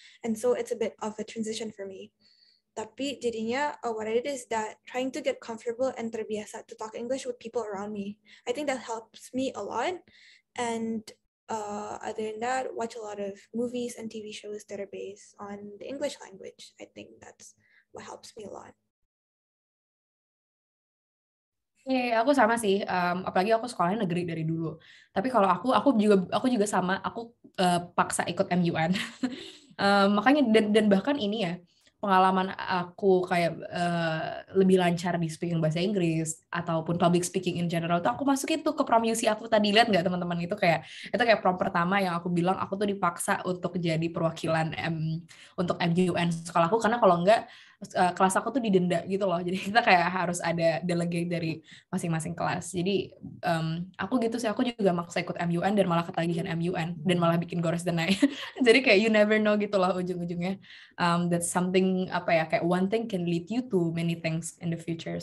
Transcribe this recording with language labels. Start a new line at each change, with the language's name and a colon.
English: And so it's a bit of a transition for me.
Indonesian: Tapi jadinya
English: what I did is that trying to get comfortable and
Indonesian: terbiasa
English: to talk English with people around me. I think that helps me a lot. And other than that, watch a lot of movies and TV shows that are based on the English language. I think that's what helps me a lot.
Indonesian: Aku sama sih, apalagi aku sekolahnya negeri dari dulu. Tapi kalau aku juga sama, aku paksa ikut MUN. Makanya dan bahkan ini ya, pengalaman aku kayak lebih lancar di speaking bahasa Inggris ataupun
English: public speaking in general
Indonesian: tuh aku masukin tuh ke prom UC aku. Tadi lihat nggak teman-teman, itu kayak prom pertama yang aku bilang aku tuh dipaksa untuk jadi perwakilan untuk MUN sekolahku, karena kalau enggak kelas aku tuh didenda gitu loh. Jadi kita kayak harus ada delegate dari masing-masing kelas. Jadi aku gitu sih, aku juga maksa ikut MUN dan malah ketagihan MUN dan malah bikin gores dan naik. Jadi kayak
English: you never know
Indonesian: gitu loh ujung-ujungnya.
English: That's something kayak one thing can lead you to many things in the future.